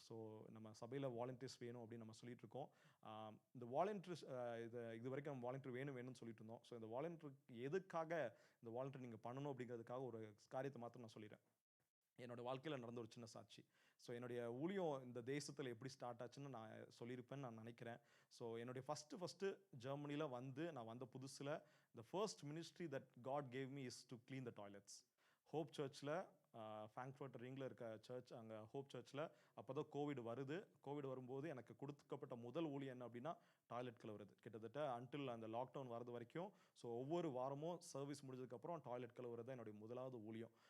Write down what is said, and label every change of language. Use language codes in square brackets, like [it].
[ta] So நம்ம சபையில் volunteers வேணும் அப்படின்னு நம்ம சொல்லிட்டு இருக்கோம். இந்த வாலண்டியர்ஸ் இது வரைக்கும் நம்ம வாலண்டியர் வேணும்னு சொல்லிட்டு இருந்தோம். ஸோ இந்த வாலண்டியருக்கு எதுக்காக இந்த வாலண்டியர் நீங்கள் பண்ணணும் அப்படிங்கிறதுக்காக ஒரு காரியத்தை மாத்திரம் நான் சொல்லிடுறேன். என்னோட வாழ்க்கையில் நடந்த ஒரு சின்ன சாட்சி. ஸோ என்னுடைய ஊழியம் இந்த தேசத்தில் எப்படி ஸ்டார்ட் ஆச்சுன்னு நான் சொல்லியிருப்பேன்னு நான் நினைக்கிறேன். ஸோ என்னுடைய ஃபஸ்ட்டு ஜெர்மனியில் நான் வந்த புதுசில் [en] the first ministry that God gave me is to clean the toilets. [ta] Hope சர்ச்சில், ஃப்ராங்க்ஃபர்ட் ரிங்கில் இருக்க சர்ச், அங்கே ஹோப் சர்ச்சில் அப்போ தான் கோவிட் வரும்போது எனக்கு கொடுக்கப்பட்ட முதல் ஊழியம் என்ன அப்படின்னா டாய்லெட் கழுவுறது. கிட்டத்தட்ட அன்டில் அந்த லாக்டவுன் வரது வரைக்கும், ஸோ ஒவ்வொரு வாரமும் சர்வீஸ் முடிஞ்சதுக்கப்புறம் டாய்லெட் கழுவுறது தான் என்னுடைய முதலாவது ஊழியம்.